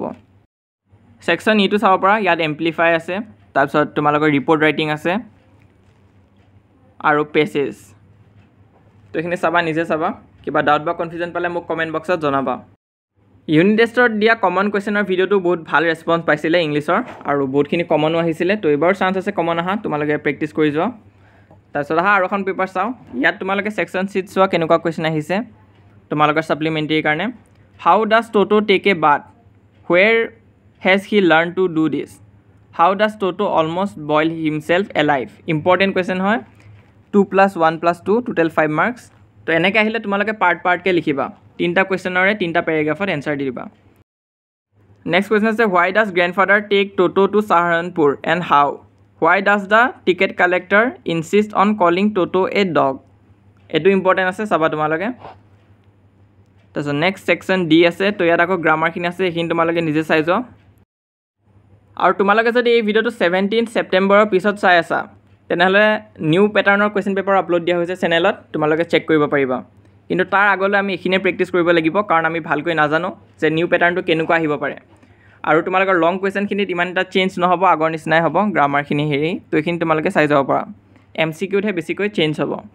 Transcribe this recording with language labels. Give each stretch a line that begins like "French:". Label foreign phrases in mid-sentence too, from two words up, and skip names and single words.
Assamese: সেকশন ইটো চাব পৰা ইয়াত এমপ্লিফাই আছে তাৰপিছত তোমালোকৰ
English: report writing
Assamese: আছে আৰু পেছেজ তো এখিনি চাবা নিজে চাবা কিবা ডাউট বা কনফিউজন পালে মোক কমেন্ট বক্সত জনাবা।
English: unit test
Assamese: দিয়া
English: common question
Assamese: ভিডিওটো বহুত ভাল ৰেসপন্স পাইছিলে ইংলিছৰ আৰু বহুতখিনি কমনো আহিছিলে তো এবাৰ চান্স আছে কমন আহা তোমালোকে প্ৰেক্টিছ কৰি যোৱা। তাৰপিছত আহা আৰু এখন পেপাৰ চাও ইয়াত তোমালোকে
English: section sheet
Assamese: চোৱা কেনেকুৱা কোৱেশ্চন আহিছে তোমালোকৰ সাপ্লিমেন্টাৰী কাৰণে
English: how does Toto take a bath? Where has he learned to do this? How does Toto almost boil himself alive? Important question
Assamese: হয়
English: 2 + 1 + 2 total 5 marks.
Assamese: তো এনেকৈ আহিলে তোমালোকে পাৰ্টকৈ লিখিবা 3টা কুৱেশ্যনৰে 3টা পেৰাগ্ৰাফত এনসাৰ দি দিবা
English: next question
Assamese: আছে
English: why does grandfather take Toto to Saharanpur and how? Why does the ticket collector insist on calling Toto a dog?
Assamese: এটো ইম্পৰ্টেন্ট আছে চাবা তোমালোকে তাৰপিছত
English: next section D
Assamese: আছে তো ইয়াত আকৌ গ্ৰামাৰখিনি আছে এইখিনি তোমালোকে নিজে চাই যোৱা আৰু তোমালোকে যদি এই ভিডিওটো 17 সেপ্টেম্বৰৰ পিছত চাই আছা তেনেহলে
English: new pattern question paper
Assamese: আপলোড দিয়া হৈছে চেনেলত তোমালোকে চেক কৰিব পাৰিবা কিন্তু তাৰ আগলৈ আমি এখিনে প্ৰেক্টিছ কৰিব লাগিব কাৰণ আমি ভালকৈ নাজানো যে
English: new pattern
Assamese: কেনেকুৱা আহিব পাৰে আৰু তোমালোকৰ
English: long question
Assamese: ইমান এটা চেঞ্জ নহব আগৰ নিচিনাই হ'ব গ্ৰামাৰখিনি হেৰি তো এখিনি তোমালোকে চাই যাব পাৰা এমসিকিউতহে বেছিকৈ চেঞ্জ হ'ব